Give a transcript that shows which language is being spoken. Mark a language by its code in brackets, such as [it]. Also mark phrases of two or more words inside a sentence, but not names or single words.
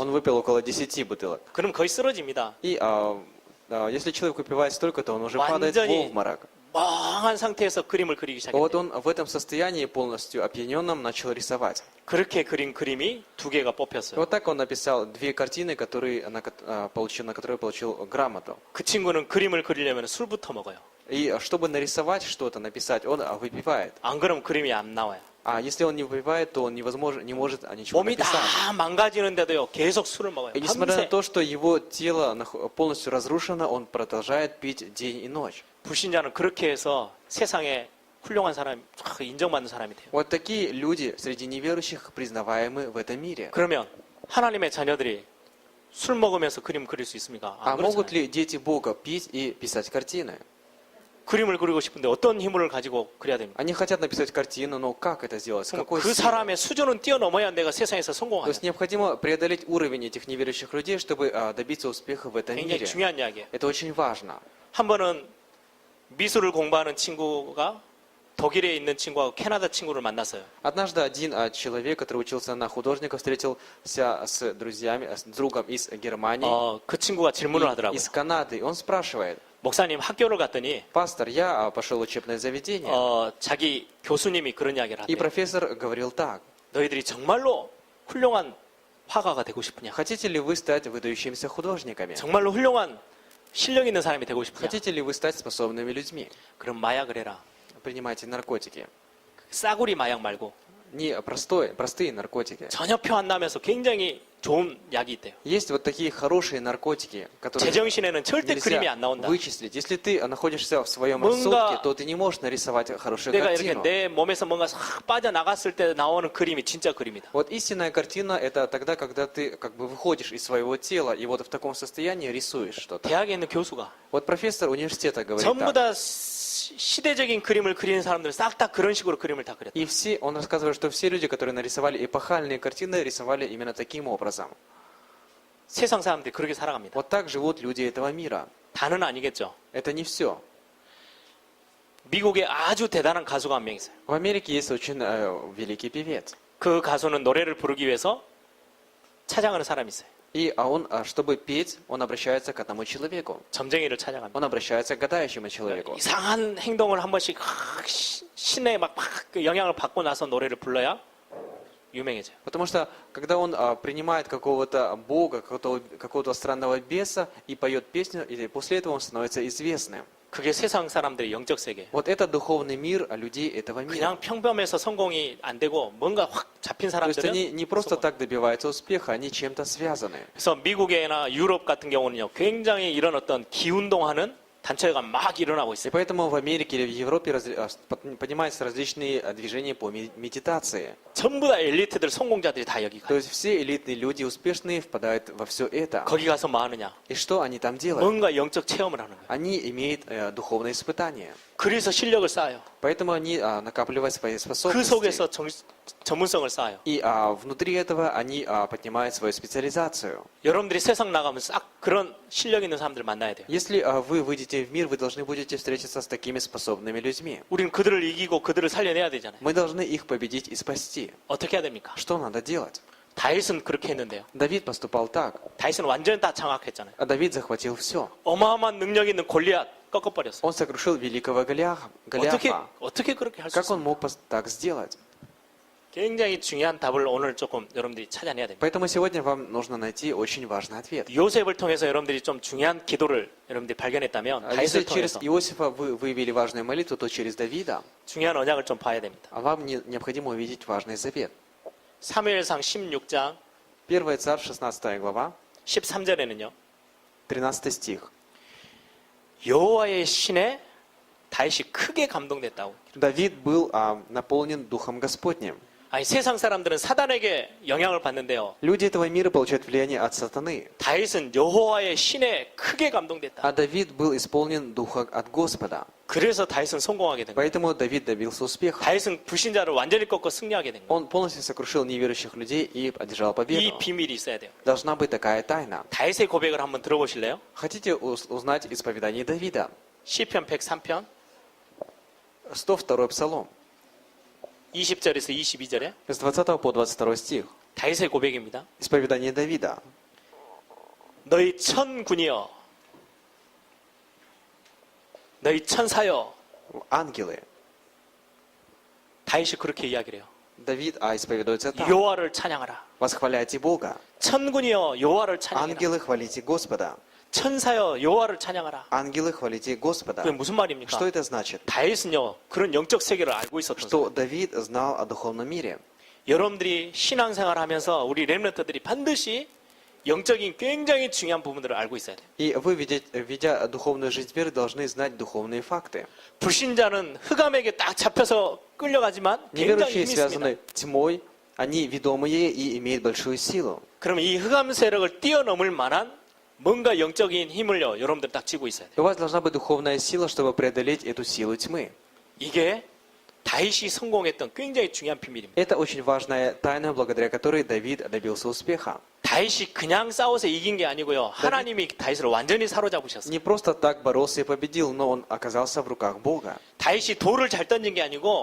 [ru] Он выпил около 10 бутылок. [ko] 그럼 거의 쓰러집니다. [ru] И если человек выпивает столько, то он уже падает в [ko] 완전히 [ru] обморок. [ko] 멍한 상태에서 그림을 그리기 [ru] Вот [ko] 시작했대. [ru] он в этом состоянии полностью опьяненном начал рисовать. [ko] 그렇게 그린 그림이 2개가 [ru] И [ko] 뽑혔어요. [ru] вот так он написал 2 картины, на которые получил грамоту. [ko] 그 친구는 그림을 그리려면 술부터 먹어요. [ru] И чтобы нарисовать что-то, написать, он выпивает. [ko] 안 그러면 그림이 안 на와요. [ru] А если он не выпивает, то он не может ничего [ko] 몸이 [ru] написать. [ko] 다 망가지는데도요. 계속 술을 먹어요. [ru] И несмотря на [ko] 밤새. [ru] то, что его тело полностью разрушено, он продолжает пить день и ночь. [ko] 불신자는 그렇게 해서 세상에 훌륭한 사람, 인정받는 사람이 돼요. [ru] Вот такие люди среди неверующих признаваемы в этом мире. [ko] 그러면 하나님의 자녀들이 술 먹으면서 그림 그릴 수 있습니까? [ru] А [ko] 안 [ru] могут [ko] 그렇잖아요. [ru] ли дети Бога пить и писать картины? [ko] 그림을 그리고 싶은데 어떤 힘을 가지고 그려야 됩니까? [ru] Они хотят написать картину, но как это сделать? С [ko] 그럼 [ru] какой [ko] 그 [ru] силой? [ko] 사람의 수준은 뛰어넘어야 내가 세상에서 [ru] То [ko] 성공하는. [ru] есть необходимо преодолеть уровень этих неверующих людей, чтобы добиться успеха в этом [ko] 굉장히 [ru] мире. [ko] 중요한 이야기예요. [ru] Это очень важно. [ko] 한 번은 미술을 공부하는 친구가 독일에 있는 친구하고 캐나다 친구를 만났어요. [ru] Однажды один человек, который учился на художника, встретился с друзьями, с другом из Германии, [ko] 그 친구가 질문을 [ru] и [ko] 하더라고요. [ru] из Канады. И он спрашивает: [ko] 목사님 학교를 갔더니 [ru] пастор, я пошел в учебное заведение. [ko] 자기 교수님이 그런 이야기를 [ru] И [ko] 하대요. [ru] профессор говорил так: [ko] 너희들이 정말로 훌륭한 화가가 되고 싶으냐? [ru] хотите ли вы стать выдающимися художниками? [ko] 정말로 훌륭한 실력 있는 사람이 되고 싶으냐? [ru] Хотите ли вы стать способными людьми? [ko] 그럼 마약을 해라. [ru] Принимайте наркотики. [ko] 싸구리 마약 말고 [ru] Не простые наркотики. [ko] 전혀 표 안 나면서 굉장히 좋은 약이 있대요. [ru] Есть вот такие хорошие наркотики, которые [ko] 제정신에는 절대 그림이 [ru] нельзя [ko] 안 나온다. [ru] вычислить. Если ты находишься в своем [ko] 뭔가 [ru] рассудке, то ты не можешь нарисовать хорошую [ko] 내가 이렇게 [ru] картину. [ko] 내 몸에서 뭔가 싹 빠져나갔을 때 나오는 그림이 진짜 그림이다. [ru] Вот истинная картина — это тогда, когда ты как бы выходишь из своего тела и вот в таком состоянии рисуешь что-то. [ko] 대학에 있는 교수가 [ru] Вот профессор университета говорит [ko] 전부 [ru] так. [ko] 다 시대적인 그림을 그리는 사람들은 싹 다 그런 식으로 그림을 다 그렸다. [ru] И он рассказывает, что все люди, которые нарисовали эпохальные картины, рисовали именно таким образом. [ko] 세상 사람들이 그렇게 살아갑니다. [ru] Вот так живут люди этого мира. [ko] 다는 아니겠죠. [ru] Это не все. [ko] 미국에 아주 대단한 가수가 한 명 있어요. [ru] В Америке есть очень великий певец. [ko] 그 가수는 노래를 부르기 위해서 찾아가는 사람이 있어요. [ru] И он, чтобы петь, он обращается к одному человеку. [ko] 점쟁이를 찾아갑니다. [ru] Он обращается к гадающему человеку. [ko] 이상한 행동을 한 번씩 신에 막 영향을 받고 나서 노래를 불러야 유명해져요. [ru] Потому что, когда он принимает какого-то бога, какого-то странного беса и поет песню, и после этого он становится известным. [ko] 그게 세상 사람들의 영적 세계. [ru] Вот это духовный мир людей этого мира. [ko] 그냥 평범해서 성공이 안 되고 뭔가 확 잡힌 [ru] То есть [ko] 사람들은 [ru] они не просто [ko] 성공. [ru] так добиваются успеха, они чем-то связаны. [ko] 그래서 미국이나 유럽 같은 경우는요, 굉장히 이런 어떤 기운동하는 단체가 막 일어나고 [ru] И [ko] 있어요. [ru] поэтому в Америке или в Европе поднимаются различные движения по медитации. [ko] 전부 다 엘리트들, 성공자들이 다 여기 [ru] То [ko] 가요. [ru] есть все элитные люди, успешные, впадают во все это. [ko] 거기 가서 뭐 하느냐? [ru] И что они там делают? [ko] 뭔가 영적 체험을 하는 거예요. [ru] Они имеют духовные испытания. [ko] 그래서 실력을 쌓아요. [ru] Поэтому они накапливают свои [ko] 그 [ru] способности. [ko] 속에서 전문성을 쌓아요. [ru] И внутри этого они поднимают свою специализацию. [ko] 여러분들이 세상 나가면 싹 그런 실력 있는 사람들 만나야 돼요. [ru] Если вы выйдете в мир, вы должны будете встретиться с такими способными людьми. [ko] 우리는 그들을 이기고 그들을 살려내야 되잖아요. [ru] Мы должны их победить и спасти. [ko] 어떻게 해야 됩니까? [ru] Что надо делать? [ko] 다윗은 그렇게 했는데요. [ru] Давид поступал так. [ko] 다윗은 완전히 다 장악했잖아요. [ru] А Давид захватил все. [ko] 어마어마한 능력 있는 골리앗 꺾어버렸어. [ru] Он сокрушил великого Голиафа. [ko] 어떻게 그렇게 할 수 [ru] Как [ko] 있어? [ru] он мог так сделать? [ko] 굉장히 중요한 답을 오늘 조금 여러분들이 찾아내야 됩니다. [ru] Поэтому сегодня вам нужно найти очень важный ответ. [ko] 요셉을 통해서 여러분들이 좀 중요한 기도를 여러분들이 발견했다면 [ru] Если [ko] 다윗을 [ru] через [ko] 통해서 [ru] Иосифа вы выявили важную молитву, то через Давида [ko] 중요한 언약을 좀 봐야 됩니다. [ru] вам необходимо увидеть важный завет. [ko] 사무엘상 16장 [ru] 1 Царь, 16 глава, [ko] 13절에는요. [ru] 13 стих. [ko] 여호와의 신에 다윗이 크게 감동됐다고. [ru] Давид был наполнен Духом Господним. [ko] 아니 세상 사람들은 사단에게 영향을 받는데요. [ru] Люди этого мира получают влияние от сатаны. [ko] 다윗은 여호와의 신에 크게 감동됐다. [ru] А Давид был исполнен Духа от Господа. [ko] 그래서 다윗은 성공하게 된 거예요. [ru] Поэтому Давид добился успеха. [ko] 다윗은 불신자를 완전히 꺾고 승리하게 된 거예요. [ru] Он полностью сокрушил неверующих людей и одержал [ko] 이 [ru] победу. [ko] 비밀이 있어야 돼요. [ru] Должна быть такая тайна. [ko] 다윗의 고백을 한번 들어보실래요? [ru] Хотите узнать исповедание Давида? [ko] 시편 103편 [ru] 102 псалом, [ko] 20절에서 22절에 [ru] с 20 по 22 стих. [ko] 다윗의 고백입니다. [ru] Исповедание Давида. [ko] 너희 천군이여, 너희 천사여. [ru] Ангелы. [ko] 다윗이 그렇게 이야기를 해요. [ru] Давид исповедуется так. [ko] 여호와를 찬양하라. [ru] Восхваляйте Бога. [ko] 천군이여, 여호와를 찬양하라. [ru] Ангелы, хвалите Господа. [ko] 천사여, 여호와를 찬양하라. [ru] Ангелы, хвалите Господа. [ko] 그게 무슨 말입니까? [ru] Что это значит? [ko] 다윗은요, 그런 영적 세계를 알고 있었던 [ru] Что [ko] 사람. [ru] Давид знал о духовном мире. [ko] 여러분들이 신앙생활 하면서 우리 렘넌트들이 반드시 영적인 굉장히 중요한 부분들을 알고 있어야 돼요. [ru] И вы, ведя духовную жизнь мира, должны знать духовные факты. [ko] 불신자는 흑암에게 딱 잡혀서 끌려가지만 굉장히 [ru] Неверующие [ko] 힘이 있습니다. [ru] связаны тьмой, они ведомые и имеют большую силу. [ko] 그러면 이 흑암 세력을 뛰어넘을 만한 뭔가 영적인 힘을요, 여러분들 딱 쥐고 있어야 돼요. [ru] У вас должна быть духовная сила, чтобы преодолеть эту силу тьмы. [ko] 이게 다윗이 성공했던 굉장히 중요한 비밀입니다. [ru] Это очень важная тайна, благодаря которой Давид добился успеха. [ko] 다윗이 그냥 싸워서 이긴 게 아니고요. 하나님이 다윗을 완전히 사로잡으셨어요. [ru] Не просто так боролся и победил, но он оказался в руках Бога. [ko] 다윗이 돌을 잘 던진 게 아니고